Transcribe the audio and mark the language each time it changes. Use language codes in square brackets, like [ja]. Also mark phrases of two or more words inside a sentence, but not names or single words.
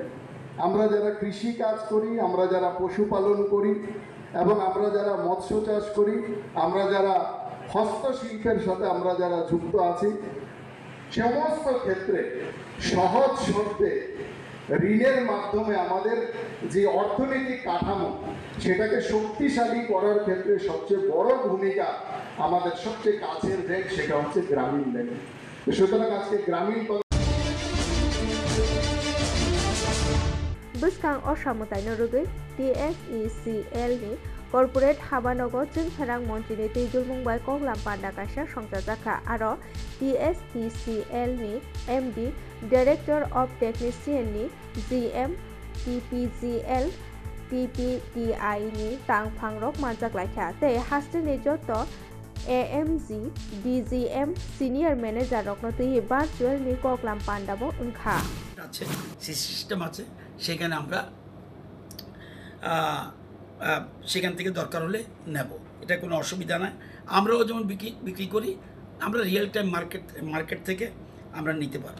[bn] আমরা যারা কৃষি কাজ করি, আমরা যারা পশুপালন করি এবং আমরা যারা মৎস্য চাষ করি, আমরা যারা হস্তশিল্পের সাথে আমরা যারা যুক্ত আছি, সমস্ত ক্ষেত্রে সহজ শর্তে ঋণের মাধ্যমে আমাদের যে অর্থনৈতিক কাঠামো সেটাকে শক্তিশালী করার ক্ষেত্রে সবচেয়ে বড় ভূমিকা আমাদের সবচেয়ে কাছের ব্যাংক সেটা হচ্ছে গ্রামীণ ব্যাংক। সুতরাং আজকে গ্রামীণ [trp] Buskang o samutaino rugui TSECL ni corporate habanogo jeng tharang monti ni tejul mungbai koglam panda kaisa songchajaka aro TSECL ni MD [en] Director of Technician [trp] ni GM TPGL TPTI ni tangphangrok manjak laikha tei haste ni joto AMG DGM [en] Senior Manager [trp] রকনো তুই ভার্চুয়াল নি কগলাম পান্ডাবো উনখা [bn] আছে সিস্টেম আছে, সেখানে আমরা সেখান থেকে দরকার হলে নেব, এটা কোনো অসুবিধা নয়। আমরাও যেমন বিক্রি করি, আমরা [en] real time market [bn] থেকে আমরা নিতে পারবো।